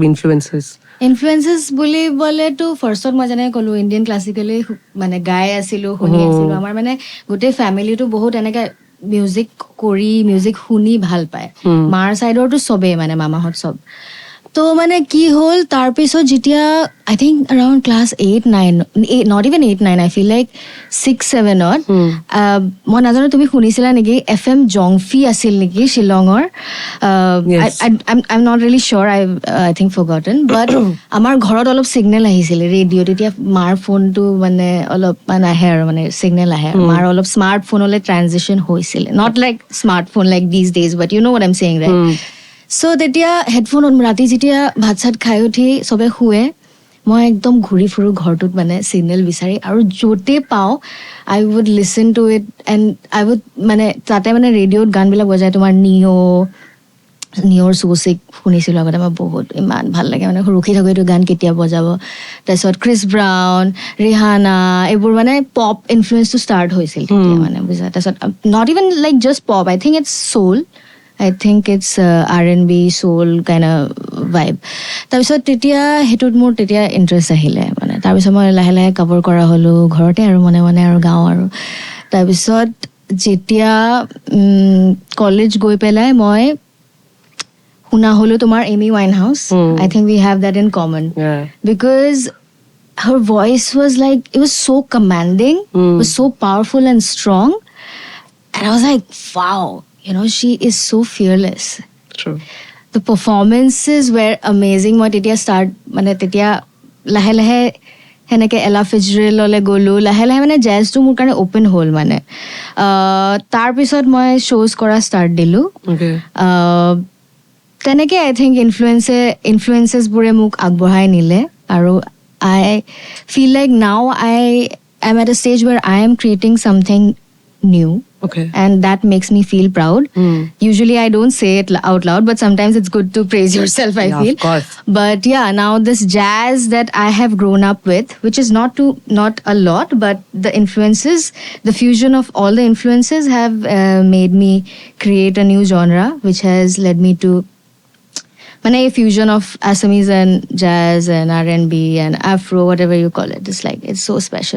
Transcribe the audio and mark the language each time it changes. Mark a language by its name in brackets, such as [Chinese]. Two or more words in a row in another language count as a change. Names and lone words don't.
[Assamese] ইনফ্লুৱেঞ্চেছ বুলি বলেতো ফাৰ্ষ্টত মই যেনেকৈ ক'লোঁ ইণ্ডিয়ান ক্লাছিকেলি মানে গাই আছিলোঁ শুনি আছিলোঁ আমাৰ মানে গোটেই ফেমিলিটো বহুত এনেকৈ মিউজিক শুনি ভাল পায় মাৰ চাইডৰটো চবেই মানে মামাহঁত চব তো মানে কি হ'ল তাৰপিছত যেতিয়া [English] I think around class 8-9 not even 8-9 I feel like 6-7 [Assamese] মই নাজানো তুমি শুনিছিলা নেকি FM জংফি আছিল নেকি শ্বিলঙৰ [English] I am not really sure I think forgotten but [Assamese] আমাৰ ঘৰত অলপ ছিগনেল আহিছিলে ৰেডিঅ' তেতিয়া মাৰ ফোনটো মানে অলপমান আহে আৰু মানে ছিগনেল আহে মাৰ অলপ স্মাৰ্টফোনলৈ ট্ৰানজিশ্যন হৈছিলে [English] not like smartphone like these days but you know' what I'm saying right [Assamese] চ' তেতিয়া হেডফোনত ৰাতি যেতিয়া ভাত চাত খাই উঠি চবে শুৱে মই একদম ঘূৰি ফুৰোঁ ঘৰটোত মানে ছিগনেল বিচাৰি আৰু য'তে পাওঁ [English] I would listen to it and I would [Assamese] মানে তাতে মানে ৰেডিঅ'ত গানবিলাক বজায় তোমাৰ নিঅ'ৰ চৌচিক শুনিছিলোঁ আগতে মই বহুত ইমান ভাল লাগে মানে ৰখি থাকোঁ এইটো গান কেতিয়া বজাব তাৰপিছত ক্ৰিছ ব্ৰাউন ৰিহানা এইবোৰ মানে [English] pop influence [Assamese] ষ্টাৰ্ট হৈছিল তেতিয়া মানে বুজা তাৰপিছত [English] not even like just pop I think it's soul I think it's R&B soul kind of vibe. [Assamese] তাৰপিছত তেতিয়া সেইটোত মোৰ তেতিয়া ইণ্টাৰেষ্ট আহিলে মানে তাৰপিছত মই লাহে লাহে কভাৰ কৰা হ'লোঁ ঘৰতে আৰু মনে মনে আৰু গাওঁ আৰু তাৰপিছত যেতিয়া কলেজ গৈ পেলাই মই শুনা হ'লোঁ তোমাৰ এমি ৱাইন হাউচ [English] I think we have that in common because her voice was like it was so commanding it was so powerful and strong and I was like wow she is so fearless. True. The performances were amazing. [Assamese] মই তেতিয়া মানে তেতিয়া লাহে লাহে সেনেকৈ এলা ফিটজেৰাল্ডলৈ গ'লোঁ লাহে লাহে মানে জেজটো মোৰ কাৰণে অ'পেন হ'ল মানে তাৰপিছত মই শ্ব'জ কৰা ষ্টাৰ্ট দিলোঁ তেনেকৈ [English] I think influencesবোৰে [Assamese] মোক আগবঢ়াই নিলে আৰু [English] I feel like now I am at a stage where I am creating something new and that makes me feel proud usually I don't say it out loud but sometimes it's good to praise yourself I feel of course. But yeah now this jazz that I have grown up with which is not a lot but the fusion of all the influences have made me create a new genre which has led me to a fusion of Assamese and jazz and R&B and Afro whatever you call it it's so special.